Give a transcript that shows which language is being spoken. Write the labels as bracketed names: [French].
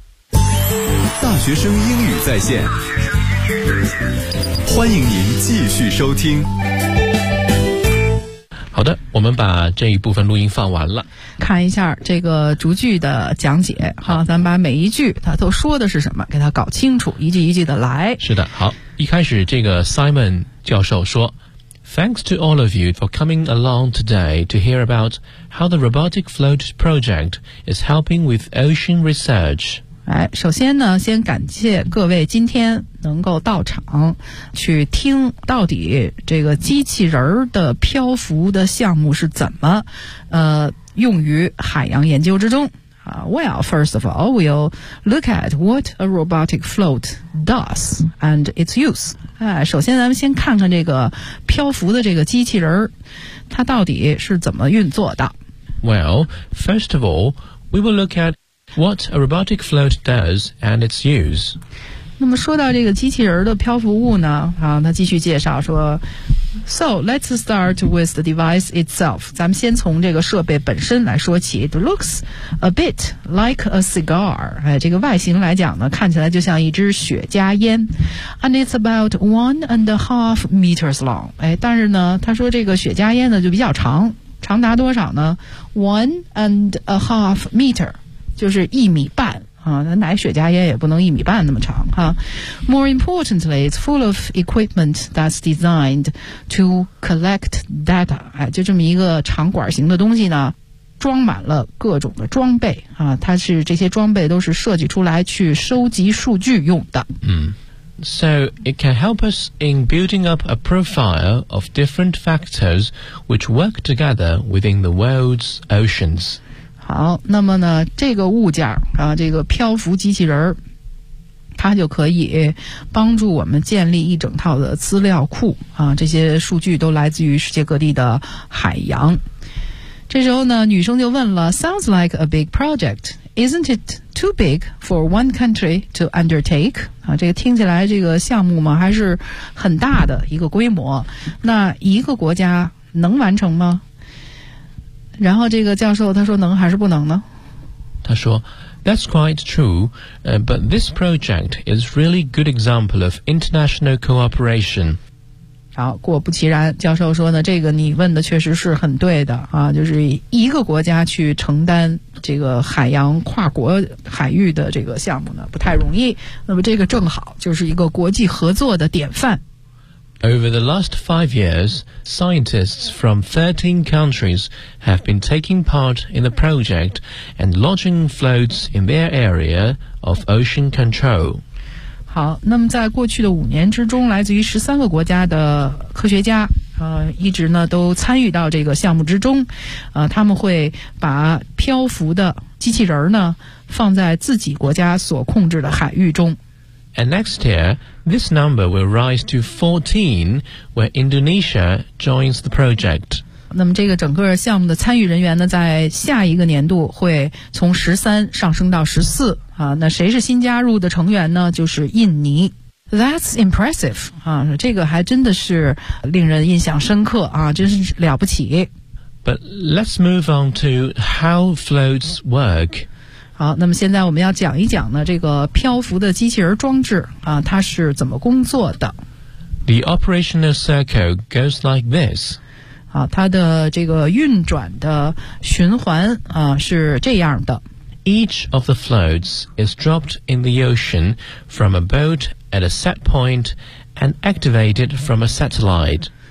[Chinese] 大学生英语在线，欢迎您继续收听。好的，我们把这一部分录音放完了，看一下这个逐句的讲解。好，咱们把每一句它都说的是什么给它搞清楚，一句一句的来。是的，好，一开始这个 Simon 教授说 [English] Thanks to all of you for coming along today to hear about how the Robotic Float Project is helping with ocean research。 [Chinese] 哎，首先呢，先感谢各位今天能够到场去听到底这个机器人的漂浮的项目是怎么用于海洋研究之中。 [English] Well, first of all, we'll look at what a robotic float does and its use. [Chinese] 哎，首先咱们先看看这个漂浮的这个机器人它到底是怎么运作的。 [English] Well, first of all, we will look at what a robotic float does and its use. [Chinese] 那么说到这个机器人的漂浮物呢，他继续介绍说 [English] So, let's start with the device itself. [Chinese] 咱们先从这个设备本身来说起。 [English] It looks a bit like a cigar. [Chinese] 哎，这个外形来讲呢，看起来就像一支雪茄烟。 [English] And it's about 1.5 meters long. [Chinese] 哎，但是呢，他说这个雪茄烟呢就比较长。长达多少呢？ [English] 1.5 meters. [Chinese] 就是一米半啊，那奶雪茄烟也不能一米半那么长哈。 [English] More importantly, it's full of equipment that's designed to collect data。 [Chinese] 哎，就这么一个长管型的东西呢，装满了各种的装备啊，它是这些装备都是设计出来去收集数据用的。嗯。 [English] So it can help us in building up a profile of different factors which work together within the world's oceans. [Chinese] 好，那么呢，这个物件啊，这个漂浮机器人，它就可以帮助我们建立一整套的资料库啊，这些数据都来自于世界各地的海洋。这时候呢，女生就问了 ， [English] Sounds like a big project. Isn't it too big for one country to undertake? [Chinese] 啊，这个听起来这个项目嘛还是很大的一个规模，那一个国家能完成吗？然后这个教授他说能还是不能呢？他说 [English] That's quite true, but this project is really good example of international cooperation. [Chinese] 好，果不其然，教授说呢，这个你问的确实是很对的啊，就是一个国家去承担这个海洋跨国海域的这个项目呢，不太容易。那么这个正好就是一个国际合作的典范。 [English] Over the last 5 years, scientists from 13 countries have been taking part in the project and launching floats in their area of ocean control. [Chinese] 好，那么在过去的5年之中，来自于13个国家的科学家，一直呢都参与到这个项目之中，他们会把漂浮的机器人呢放在自己国家所控制的海域中。 [English] And next year, this number will rise to 14, where Indonesia joins the project. [Chinese] 那么这个整个项目的参与人员呢，在下一个年度会从13上升到14啊。那谁是新加入的成员呢？就是印尼。 [English] That's impressive [Chinese] 啊，这个还真的是令人印象深刻啊，真是了不起。 [English] But let's move on to how floats work. [Chinese] 好，那么现在我们要讲一讲呢，这个漂浮的机器人装置啊，它是怎么工作的。 [English] The operational circle goes like this. [Chinese] 啊，它的这个运转的循环啊是这样的。 [English] Each of the floats is dropped in the ocean from a boat at a set point and activated from a satellite.